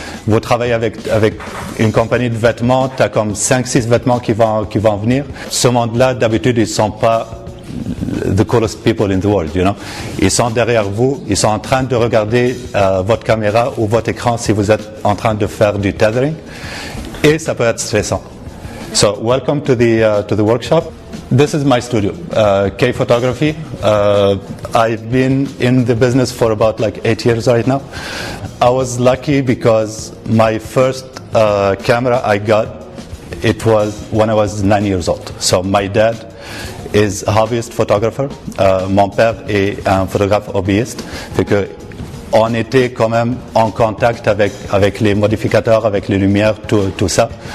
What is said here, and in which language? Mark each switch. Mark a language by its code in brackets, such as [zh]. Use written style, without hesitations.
[fr] Vous travaillez avec une compagnie de vêtements, tu as comme 5-6 vêtements qui vont venir. Ce monde-là, d'habitude, ils ne sont pas [en] the coolest people in the world, you know. [fr] Ils sont derrière vous, ils sont en train de regarder votre caméra ou votre écran si vous êtes en train de faire du tethering. Et ça peut être stressant. [en] So, welcome to the workshop. This is my studio, K Photography. I've been in the business for about like 8 years right now. I was lucky because my first camera I got, it was when I was 9 years old. So my dad is a hobbyist photographer. [fr] Mon père est un photographe hobbyiste. Fait que on était quand même en contact avec les modificateurs, avec les lumières, tout ça.